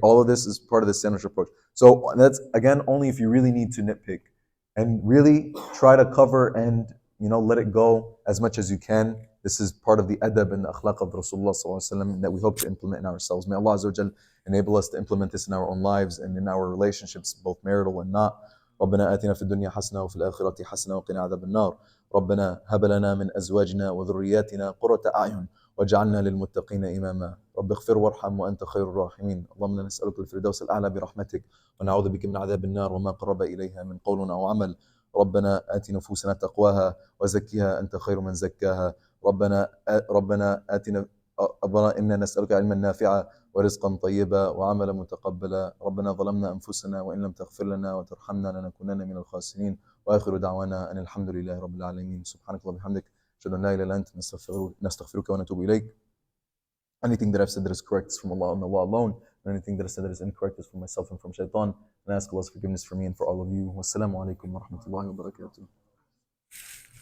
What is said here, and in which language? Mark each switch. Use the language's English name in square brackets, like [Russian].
[English] All of this is part of the sandwich approach. So that's again only if you really need to nitpick, and really try to cover and let it go as much as you can. This is part of the adab and the akhlaq of Rasulullah sallallahu alaihi wasallam that we hope to implement in ourselves. May Allah Azza wa Jal enable us to implement this in our own lives and in our relationships, both marital and not. [Arabic] ربنا آتنا في الدنيا حسنة وفي الآخرة حسنة وقنا عذاب النار. ربنا هب لنا من أزواجنا وذرياتنا قرة أعين واجعلنا للمتقين إماما. رب اغفر وارحم وأنت خير الراحمين. اللهم إنا نسألك الفردوس الأعلى برحمتك ونعوذ بك من عذاب النار وما قرب إليها من قول أو عمل. ربنا آت نفوسنا تقواها وزكها أنت خير من زكاها. ربنا آتنا ربنا إنا نسألك علما نافعا ورزقا طيبا وعملا متقبلا. ربنا ظلمنا أنفسنا وإن لم تغفر لنا وترحمنا لنكونن من الخاسرين. وآخر دعوانا أن الحمد لله رب العالمين. سبحانك اللهم وبحمدك أشهد أن لا إله إلا أنت نستغفرك ونتوب إليك. [English] Anything that I've said that is correct is from Allah and Allah alone. And anything that I said that is incorrect is from myself and from Shaitan. And I ask Allah's forgiveness for me and for all of you. [Arabic] Wassalamu alaikum wa rahmatullahi wa barakatuh.